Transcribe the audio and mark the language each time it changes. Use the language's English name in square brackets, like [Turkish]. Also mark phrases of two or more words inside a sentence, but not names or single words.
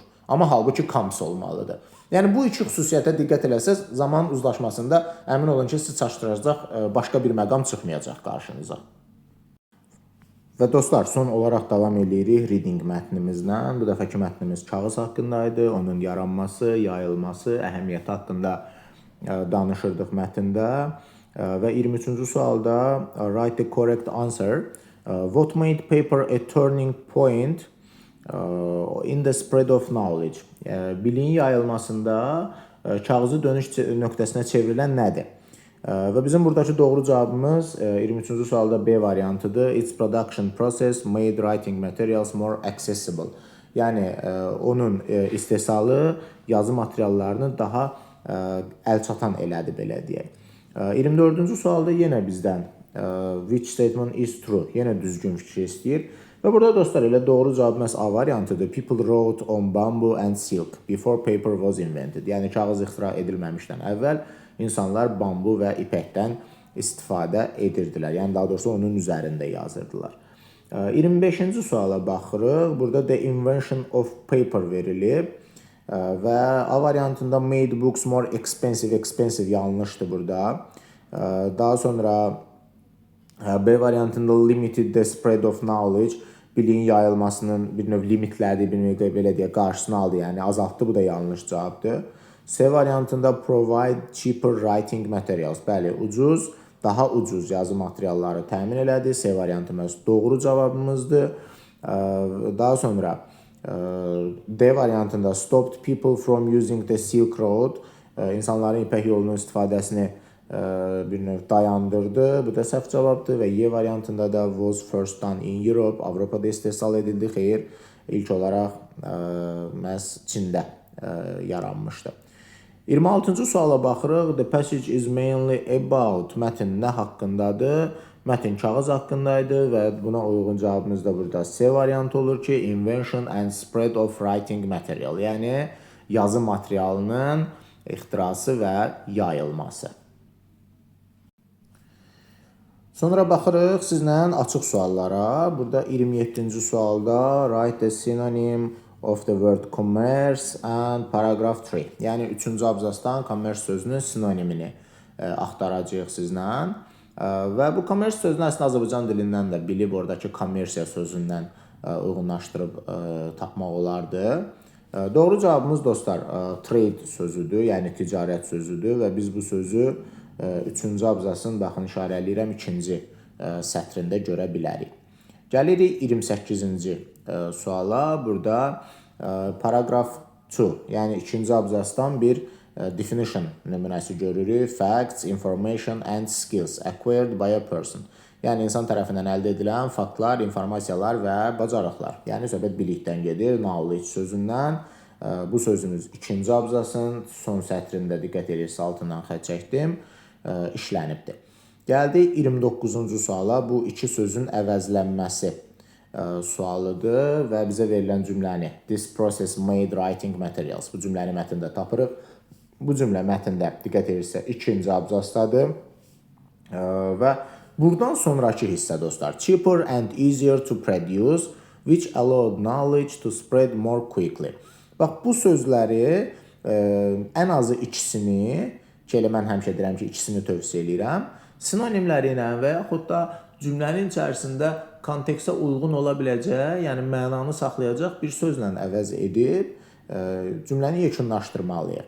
[Azerbaijani] Amma halbuki comes olmalıdır. Yəni, bu iki xüsusiyyətə diqqət eləsəz, zaman uzlaşmasında əmin olun ki, siz çaşdıracaq başqa bir məqam çıxmayacaq qarşınıza. Və dostlar, son olaraq davam edirik reading mətnimizlə. Bu dəfəki mətnimiz kağız haqqındaydı, onun yaranması, yayılması, əhəmiyyəti haqqında danışırdıq mətndə. Və 23-cü sualda [English] write the correct answer. What made paper a turning point in the spread of knowledge? [Azerbaijani] Biliyin yayılmasında kağızı dönüş nöqtəsinə çevrilən nədir? Və bizim buradakı doğru cavabımız 23-cü sualda B variantıdır. [English] Its production process made writing materials more accessible. [Azerbaijani] Yəni, onun istehsalı yazı materiallarını daha əlçatan elədi, belə deyək. 24-cü sualda yenə bizdən [English] which statement is true? [Azerbaijani] Yenə düzgün fikir istəyir. Və burada dostlar, elə doğru cavab məhz A variantıdır. [English] People wrote on bamboo and silk before paper was invented. [Azerbaijani] Yəni, kağız ixtira edilməmişdən əvvəl insanlar bambu və ipəkdən istifadə edirdilər. Yəni, daha doğrusu onun üzərində yazırdılar. 25-ci suala baxırıq. Burada [English] the invention of paper [Azerbaijani] verilib. Və A variantında [English] made books more expensive. [Azerbaijani] Expensive yanlışdır burada. Daha sonra B variantında [English] limited the spread of knowledge. [Azerbaijani] biliyin yayılmasının bir növ limitlədi, bir növ belə deyə qarşısını aldı, yəni azaltdı, bu da yanlış cavabdır. C variantında [English] provide cheaper writing materials. [Azerbaijani] Bəli, daha ucuz yazı materialları təmin elədi. C variantımız doğru cavabımızdır. Daha sonra D variantında [English] stopped people from using the Silk Road. [Azerbaijani] İnsanların İpək yolunun istifadəsini bir növ dayandırdı. Bu da səhv cavabdır və Y variantında da [English] was first done in Europe. [Azerbaijani] Avropada istehsal edildi. Xeyr, ilk olaraq məhz Çində yaranmışdı. 26-cı suala baxırıq. [English] The passage is mainly about. [Azerbaijani] Mətn nə haqqındadır? Mətn kağız haqqındaydı və buna uyğun cavabımız da burada C variantı olur ki, [English] invention and spread of writing material. [Azerbaijani] Yəni yazı materialının ixtirası və yayılması. Sonra baxırıq sizlə açıq suallara. Burada 27-ci sualda [English] write the synonym of the word commerce and paragraph 3. [Azerbaijani] Yəni 3-cü abzasdan commerce sözünün sinonimini axtaracağıq sizlə. Və bu commerce sözünü əslində Azərbaycan dilindən də bilib oradakı kommersiya sözündən uyğunlaşdırıb tapmaq olardı. Doğru cavabımız dostlar trade sözüdür, yəni ticarət sözüdür və biz bu sözü 3-cü abzasın baxın işarələyirəm 2-ci sətrində görə bilərik. Gəlirik 28-ci suala. Burada paragraph 2, yəni 2-ci abzasdan bir definition nümunəsi görürük. [English] Facts, information and skills acquired by a person. [Azerbaijani] Yəni insan tərəfindən əldə edilən faktlar, informasiyalar və bacarıqlar. Yəni söhbət bilikdən gedir, knowledge sözündən. Bu sözümüz 2-ci abzasın son sətrində diqqət edirsə altından xətt çəkdim, işlənibdir. Gəldik 29-cu suala. Bu iki sözün əvəzlənməsi sualıdır və bizə verilən cümləni [English] this process made writing materials. [Azerbaijani] Bu cümləni mətndə tapırıq. Bu cümlə mətndə diqqət edirsə 2-ci abzasdadır və buradan sonraki hissə dostlar [English] cheaper and easier to produce which allowed knowledge to spread more quickly. [Azerbaijani] Bax bu sözləri ən azı ikisini ki elə mən həmişə deyirəm ki ikisini tövsiyə edirəm. Sinonimləri ilə və yaxud da cümlənin içərisində kontekstə uyğun ola biləcək, yəni mənanı saxlayacaq bir sözlə əvəz edib cümləni yekunlaşdırmalıyıq.